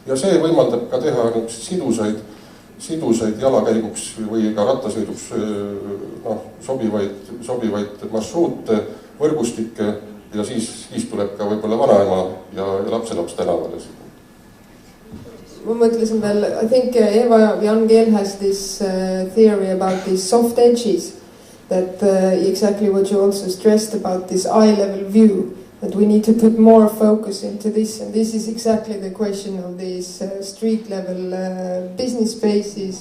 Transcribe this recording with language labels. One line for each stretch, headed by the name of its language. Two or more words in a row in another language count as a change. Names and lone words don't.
Estonian: ja see võimaldab ka teha sidusaid jalakäiguks või ka rattasõiduks sobivaid marsruute, võrgustikke ja siis tuleb ka võib-olla vanaema ja lapselaps tänavale. Ma mõtlesin veel,
English: I think Ewa Westermark'i has this theory about these soft edges, that exactly what you also stressed about this eye-level view, that we need to put more focus into this, and this is exactly the question of these street-level business spaces.